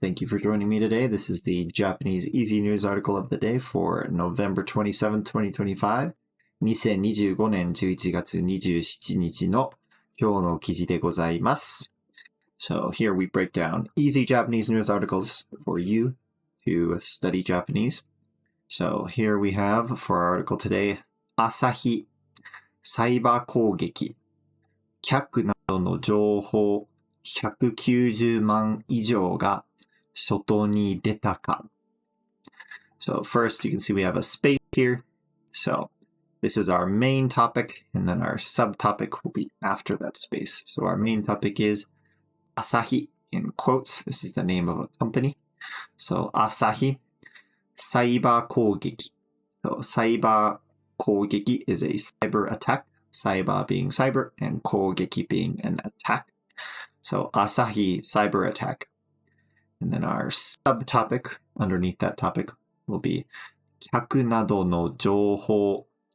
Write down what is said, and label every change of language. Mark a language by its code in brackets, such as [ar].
[en] Thank you for joining me today. This is the Japanese Easy News article of the day for November 27th, 2025. [ja] 2025年11月27日の今日の記事でございます。 [en] So here we break down easy Japanese news articles for you to study Japanese. So here we have for our article today, Asahi [ja] サイバー攻撃客などの情報190万以上が外に出たか. [en] So first you can see we have a space here. So this is our main topic and then our subtopic will be after that space. So our main topic is Asahi in quotes. This is the name of a company. So Asahi サイバー攻撃. So サイバー攻撃 is a cyber attack. Cyber being cyber and 攻撃 being an attack.So Asahi cyber attack. And then our subtopic underneath that topic will be [ja] 客などの情報.